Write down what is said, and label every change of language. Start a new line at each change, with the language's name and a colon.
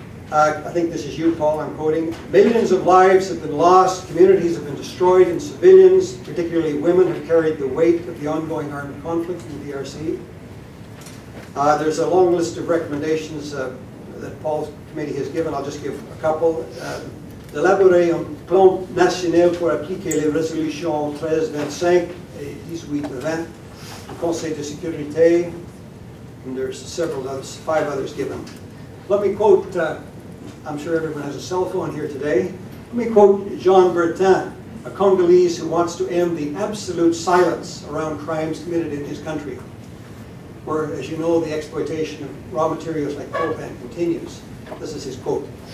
English: I think this is you, Paul, I'm quoting. "Millions of lives have been lost, communities have been destroyed, and civilians, particularly women, have carried the weight of the ongoing armed conflict in the DRC. There's a long list of recommendations that Paul's committee has given. I'll just give a couple.
French: D'élaborer un plan national pour appliquer les résolutions 1325 et 1820 du Conseil de sécurité,
English: and there's several others, 5 others given. Let me quote, I'm sure everyone has a cell phone here today. Let me quote Jean Bertin, a Congolese who wants to end the absolute silence around crimes committed in his country, where, as you know, the exploitation of raw materials like coltan continues. This is his quote.